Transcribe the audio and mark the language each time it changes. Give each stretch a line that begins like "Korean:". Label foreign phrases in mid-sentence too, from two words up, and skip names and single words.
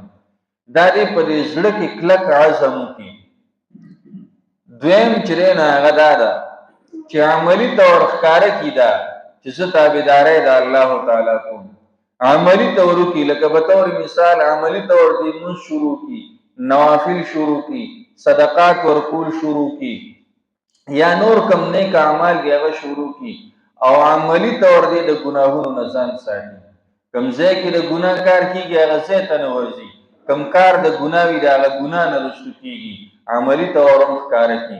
Pashto: دا دې په دې زړه کې کلک عزم وکړي. دویم چې دی نو هغه دا ده چې عملی طور ښکاره کی دا چې زه تابعدارۍ د الله تعالی کوم، عملی طور کی لکه به طور مثال عملی طور دی مونږ شروع کی، نوافل شروع کی، صدقات ورکول شروع کی، یا نور کم نیک اعمال دی هغه شروع کی، او عملی طور دی د ګناهونو نه ځان ساتي. کم ځای کې د ګناه کار کیږي هغه ځای ته نه ورځي، کم کار د ګناه وي د هغه ګناه نه رسو کیږي، عملی طور هم ښکاره کی.